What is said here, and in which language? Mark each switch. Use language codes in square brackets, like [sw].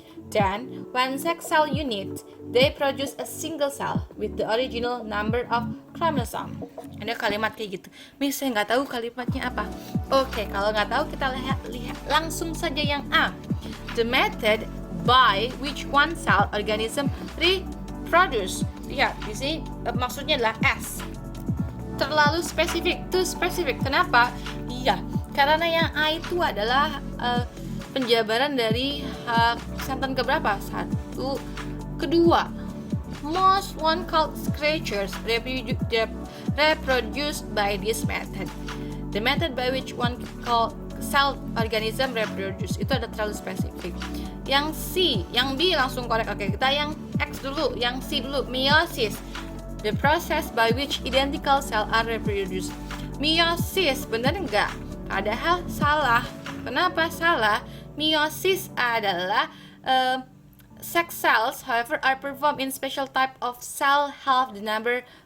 [en] Then, when sex cell unite, they produce a single cell with the original number of chromosomes. Ada kalimat kayak gitu. [id] Miss, saya nggak tahu kalimatnya apa. Oke, kalau nggak tahu kita lihat langsung saja yang A. [en] The method by which one cell organism reproduce. [id] Lihat, di sini maksudnya adalah S. Terlalu spesifik, too specific. Kenapa? Iya, karena yang A itu adalah penjabaran dari sentence keberapa? 1, 2. [en] Most one-celled creatures reproduce by this method. The method by which one cell organism reproduce itu ada terlalu spesifik. [id] Yang C, yang B langsung korek. Oke, kita yang X dulu, yang C dulu, meiosis. [en] The process by which identical cells are reproduced. Meiosis, benar nggak? Padahal salah. Kenapa salah? Meiosis adalah sex cells, however, are performed in special type of cell half the number.